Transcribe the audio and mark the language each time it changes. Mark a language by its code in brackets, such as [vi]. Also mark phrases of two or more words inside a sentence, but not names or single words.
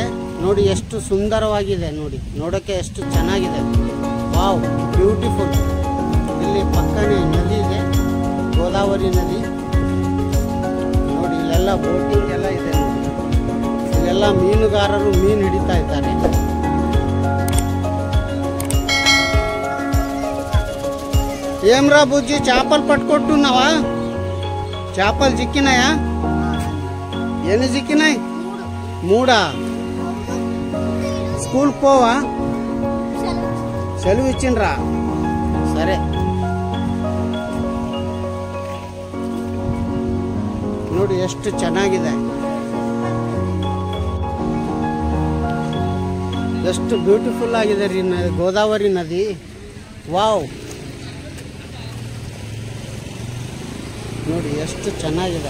[kn] ನೋಡಿ ಎಷ್ಟು ಸುಂದರವಾಗಿದೆ, ನೋಡಿ ನೋಡೋಕೆ ಎಷ್ಟು ಚೆನ್ನಾಗಿದೆ. [en] wow, beautiful. [kn] ಇಲ್ಲಿ ಪಕ್ಕನೇ ನದಿ ಇದೆ, ಗೋದಾವರಿ ನದಿ. ನೋಡಿ ಇಲ್ಲೆಲ್ಲ ಬೋಟಿಂಗ್ ಎಲ್ಲ ಇದೆ. ಇಲ್ಲೆಲ್ಲ ಮೀನುಗಾರರು ಮೀನು ಹಿಡಿತಾ ಇದ್ದಾರೆ. [te] ఏమ్రా బుజ్జి, చేపలు పట్టుకుంటున్నావా? చేపలు చిక్కినాయా? ఎన్ని చిక్కినాయి? 3. స్కూల్ పోవా? సెలవు ఇచ్చిండ్రా? సరే. [kn] ನೋಡಿ ಎಷ್ಟು ಚೆನ್ನಾಗಿದೆ, ಎಷ್ಟು ಬ್ಯೂಟಿಫುಲ್ ಆಗಿದೆ ರೀ ಗೋದಾವರಿ ನದಿ. ವಾವ್, ನೋಡಿ ಎಷ್ಟು ಚೆನ್ನಾಗಿದೆ.